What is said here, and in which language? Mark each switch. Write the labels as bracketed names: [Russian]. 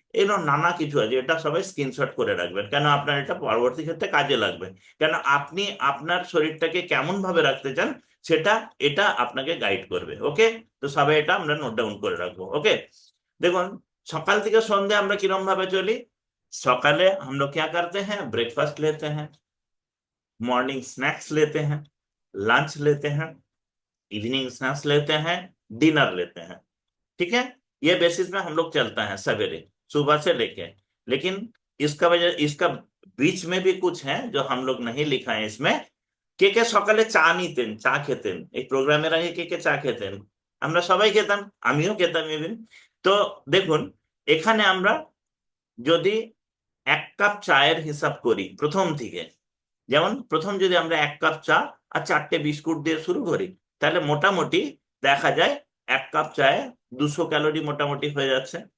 [Bangla] এরকম নানা কিছু আছে, এটা সবাই স্ক্রিনশট করে রাখবেন, কেন আপনার এটা পরবর্তী ক্ষেত্রে কাজে লাগবে। কেন আপনি আপনার শরীরটাকে কেমন ভাবে রাখতে চান সেটা এটা আপনাকে গাইড করবে। ওকে, তো সবাই এটা আমরা নোট ডাউন করে রাখবো। ওকে, দেখুন, সকাল থেকে সন্ধ্যে আমরা কিরম ভাবে চলি। সকালে [Hindi] हम लोग क्या करते हैं, ब्रेकफास्ट लेते हैं, मॉर्निंग स्नैक्स लेते हैं, लंच लेते हैं, इवनिंग स्नैक्स लेते हैं, डिनर लेते हैं। ठीक है, ये बेसिस में हम लोग चलता है सवेरे सुबह से लेके। लेकिन इसका वजह, इसका बीच में भी कुछ है जो हम लोग नहीं लिखा है इसमें। [Bangla] কে সকালে চা নিতেন, চা খেতেন, এই প্রোগ্রামের আগে কে চা খেতেন? আমরা সবাই খেতাম, আমিও খেতাম ইভেন। তো দেখুন, এখানে আমরা যদি 1 কাপ চায়ের হিসাব করি প্রথম থেকে, যেমন প্রথম যদি আমরা 1 কাপ চা আর 4টে বিস্কুট দিয়ে শুরু করি, তাহলে মোটামুটি দেখা যায় 1 কাপ চায়ে 200 ক্যালোরি মোটামুটি হয়ে যাচ্ছে।